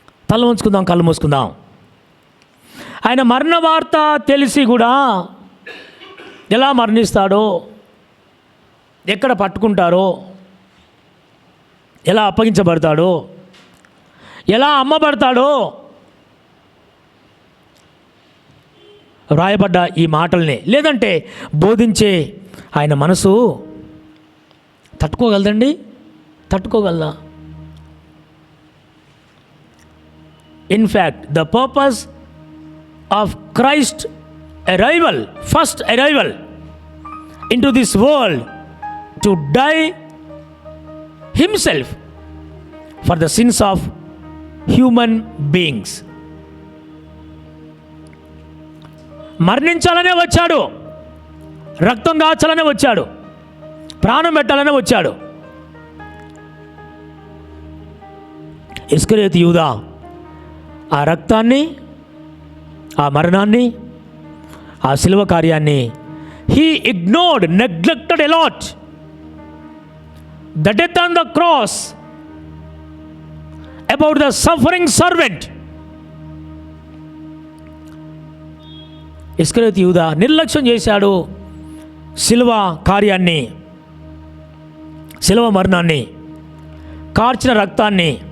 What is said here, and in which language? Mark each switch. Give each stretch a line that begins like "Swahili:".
Telugu: తల ఉంచుకుందాం, కళ్ళు మూసుకుందాం. ఆయన మరణ వార్త తెలిసి కూడా ఎలా మరణిస్తాడో, ఎక్కడ పట్టుకుంటారో, ఎలా అప్పగించబడతాడో, ఎలా అమ్మబడతాడో వ్రాయబడ్డ ఈ మాటల్ని, లేదంటే బోధించే ఆయన మనసు తట్టుకోగలదండి? తట్టుకోగలదా?
English: In fact the purpose of Christ arrival, first arrival into this world to die himself for the sins of human beings.
Telugu: మరణించాలనే వచ్చాడు, రక్తం కాచాలనే వచ్చాడు, ప్రాణం పెట్టాలనే వచ్చాడు. ఇస్కరియోతు యూదా ఆ రక్తాన్ని, ఆ మరణాన్ని, ఆ శిలువ కార్యాన్ని
English: he ignored, neglected a lot. The death on the cross, about the suffering servant.
Telugu: ఇస్కరియోతు యూదా నిర్లక్ష్యం చేశాడు శిలువ కార్యాన్ని, శిలువ మరణాన్ని, కార్చిన రక్తాన్ని.